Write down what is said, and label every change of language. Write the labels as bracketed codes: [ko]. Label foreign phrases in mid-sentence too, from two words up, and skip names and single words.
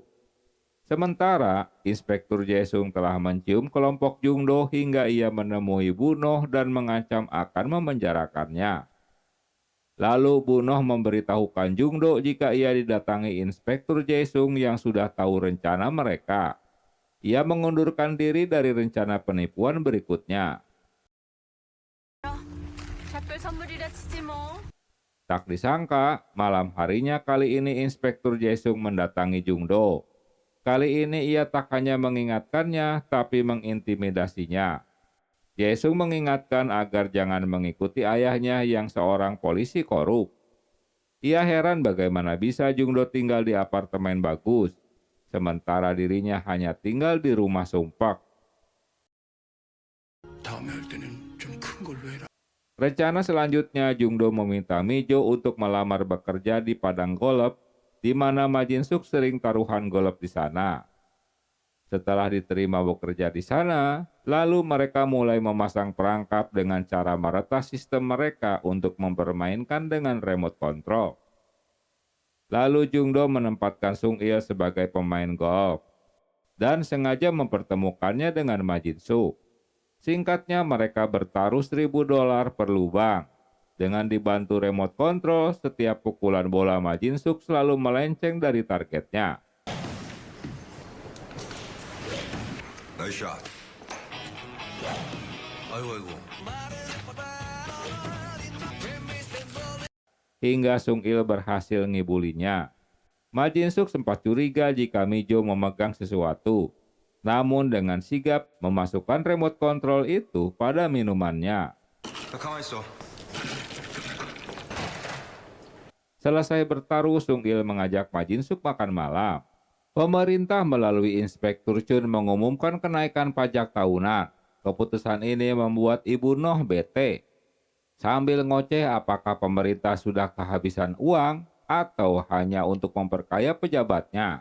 [id] Sementara, Inspektur Jae-sung telah mencium kelompok Jungdo hingga ia menemui Bu Noh dan mengancam akan memenjarakannya. Lalu Bu Noh memberitahukan Jungdo jika ia didatangi Inspektur Jae-sung yang sudah tahu rencana mereka. Ia mengundurkan diri dari rencana penipuan berikutnya. [ko] 작별 선물이라 치지 뭐. [id] Tak disangka, malam harinya kali ini Inspektur Jae-sung mendatangi Jungdo. Kali ini ia tak hanya mengingatkannya, tapi mengintimidasinya. Jae-sung mengingatkan agar jangan mengikuti ayahnya yang seorang polisi korup. Ia heran bagaimana bisa Jungdo tinggal di apartemen bagus, sementara dirinya hanya tinggal di rumah sumpah. [ko] 다음에 할 때는 좀 큰 걸로 해라. [id] Rencana selanjutnya, Jungdo meminta Mijo untuk melamar bekerja di padang golf, di mana Ma Jin-suk sering taruhan golf di sana. Setelah diterima bekerja di sana, lalu mereka mulai memasang perangkap dengan cara meretas sistem mereka untuk mempermainkan dengan [en] remote control. [id] Lalu Jungdo menempatkan Sung Il sebagai pemain golf dan sengaja mempertemukannya dengan Ma Jin-suk. Singkatnya, mereka bertaruh $1.000 per lubang. Dengan dibantu [en] remote control, [id] setiap pukulan bola Ma Jin-suk selalu melenceng dari targetnya. [ko] 나이스 샷. 아이고. [id] Hingga Sung Il berhasil ngibulinya. Ma Jin-suk sempat curiga jika Mijo memegang sesuatu. Namun dengan sigap memasukkan [en] remote control [id] itu pada minumannya. [ko] 가만히 있어. [id] Selesai bertaruh, Sung Il mengajak Ma Jin-suk makan malam. Pemerintah melalui Inspektur Chun mengumumkan kenaikan pajak tahunan. Keputusan ini membuat Ibu Noh bete. Sambil ngoceh apakah pemerintah sudah kehabisan uang atau hanya untuk memperkaya pejabatnya.